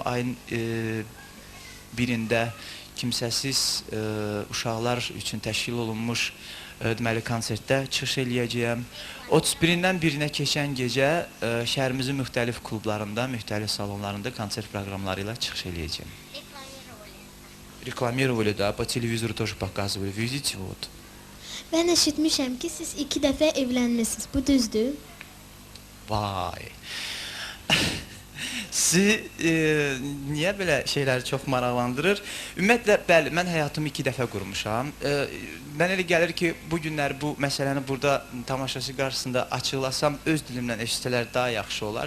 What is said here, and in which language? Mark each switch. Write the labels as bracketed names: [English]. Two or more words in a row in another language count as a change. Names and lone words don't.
[Azerbaijani] Ayın birində kimsəsiz uşaqlar üçün təşkil olunmuş deməli konsertdə çıxış eləyəcəyəm. 31-dən 1-nə keçən gecə şəhərimizin müxtəlif klublarında, müxtəlif salonlarında konsert proqramları ilə çıxış eləyəcəyəm. [Russian] Reklamировали, да, по телевизору тоже показывали. Видите, вот. [Azerbaijani] Mən eşitmişəm ki, siz 2 dəfə evlənmisiniz. Bu düzdür? Vay. Sizi niyə belə şeylər çox maraqlandırır? Ümumiyyətlə, bəli, mən həyatımı 2 dəfə qurmuşam. Mən elə gəlir ki, bu günlər bu məsələni burada tamaşaçı qarşısında açıqlasam, öz dilimdən eşitsələr daha yaxşı olar.